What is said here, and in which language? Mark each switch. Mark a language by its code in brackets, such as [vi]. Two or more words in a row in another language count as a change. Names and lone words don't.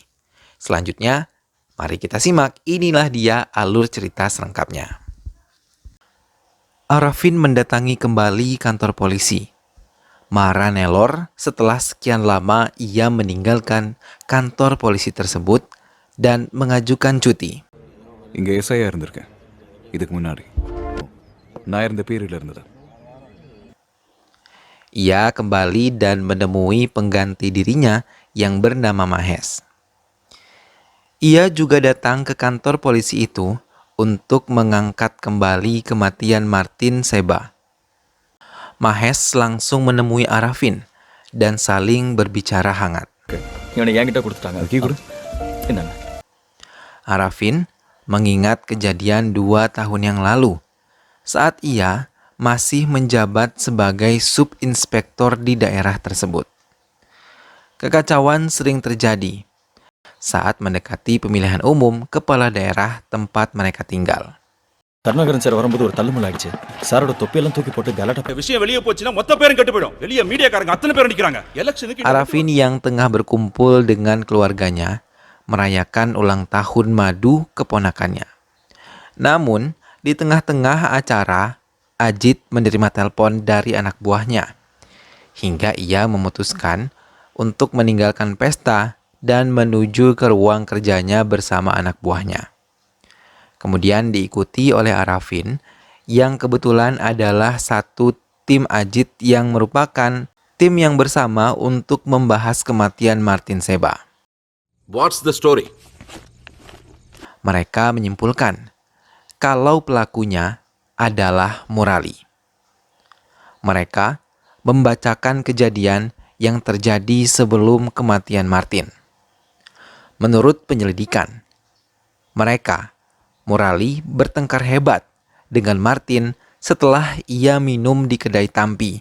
[id] Selanjutnya, mari kita simak, inilah dia alur cerita selengkapnya. Arafin mendatangi kembali kantor polisi. Marah nelor setelah sekian lama ia meninggalkan kantor polisi tersebut dan mengajukan cuti. [ta] இங்கே எஸ்ஐயா இருந்திருக்கேன் இதுக்கு முன்னாடி நான் இருந்த பீரியட்ல இருந்தது. [id] Ia kembali dan menemui pengganti dirinya yang bernama Mahes. Ia juga datang ke kantor polisi itu untuk mengangkat kembali kematian Martin Seba. Mahes langsung menemui Arafin dan saling berbicara hangat. [ta] இவனை என்கிட்ட கொடுத்துட்டாங்க. கீ கொடு. என்னங்க? [id] Arafin mengingat kejadian 2 tahun yang lalu saat ia masih menjabat sebagai subinspektor di daerah tersebut. Kekacauan sering terjadi saat mendekati pemilihan umum kepala daerah tempat mereka tinggal. [ta] கருணாகரன் சார் வரும்போது ஒரு தள்ளுமுள்ள ஆயிடுச்சு. சாரோட தொப்பியெல்லாம் தூக்கி போட்டு கலாட்டா. விஷயம் வெளியே போச்சுன்னா மொத்த பேரும் கெட்டு போயிடும். வெளியே மீடியாக்காரங்க அத்தனை பேர் நிக்கிறாங்க. எலெக்ஷனுக்கு [id] Arafin yang tengah berkumpul dengan keluarganya merayakan ulang tahun madu keponakannya. Namun, di tengah-tengah acara, Ajit menerima telepon dari anak buahnya. Hingga ia memutuskan untuk meninggalkan pesta dan menuju ke ruang kerjanya bersama anak buahnya. Kemudian diikuti oleh Arafin, yang kebetulan adalah satu tim Ajit yang merupakan tim yang bersama untuk membahas kematian Martin Seba. [en] What's the story? [id] Mereka menyimpulkan kalau pelakunya adalah Murali. Mereka membacakan kejadian yang terjadi sebelum kematian Martin. Menurut penyelidikan, Murali bertengkar hebat dengan Martin setelah ia minum di kedai Tampi.